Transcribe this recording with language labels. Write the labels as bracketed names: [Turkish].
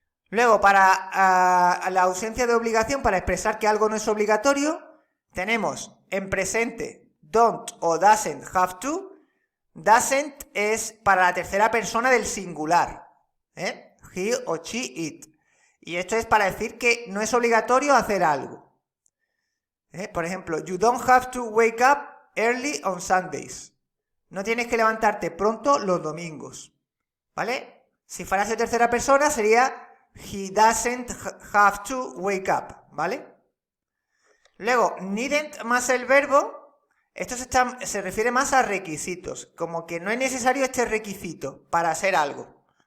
[Spanish] Luego, para la ausencia de obligación, para expresar que algo no es obligatorio, tenemos en presente don't o doesn't have to. Doesn't es para la tercera persona del singular, ¿eh? He o she, it. Y esto es para decir que no es obligatorio hacer algo. Por ejemplo, [English] you don't have to wake up early on Sundays. [Spanish] No tienes que levantarte pronto los domingos, ¿vale? Si fueras de tercera persona sería [English] he doesn't have to wake up, [Spanish] ¿vale? Luego, needn't más el verbo. Esto se refiere más a requisitos, como que no es necesario este requisito para hacer algo.